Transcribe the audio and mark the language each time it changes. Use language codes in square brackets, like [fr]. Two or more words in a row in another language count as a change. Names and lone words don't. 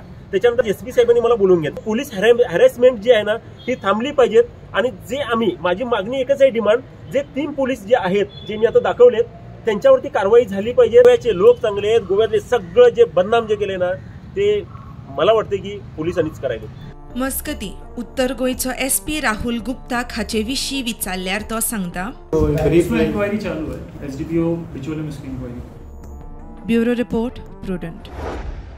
[mr] त्याच्यानंतर एसपी साहेबांनी मला बोलून घेतलं। [en] police harassment [mr] जी आहे ना ती थांबली पाहिजेत आणि जे माझी मागणी एकच आहे, डिमांड जे 3 पोलीस जे आहेत जे मी आता दाखवलेत त्यांच्यावरती कारवाई झाली पाहिजे। गोव्याचे लोक चांगले आहेत, गोव्यातले सगळं जे बदनाम जे केले ना ते मला वाटते की पोलिसांनीच करायला। [kok] मस्कती उत्तर गोयचो एसपी राहुल गुप्ता हाचे विशीं विचारल्यार तो सांगता [mr] इंक्वायरी चालू आहे, एसडीपीओ बिचोले मिस्किंग इंक्वायरी। [en] Bureau report Prudent.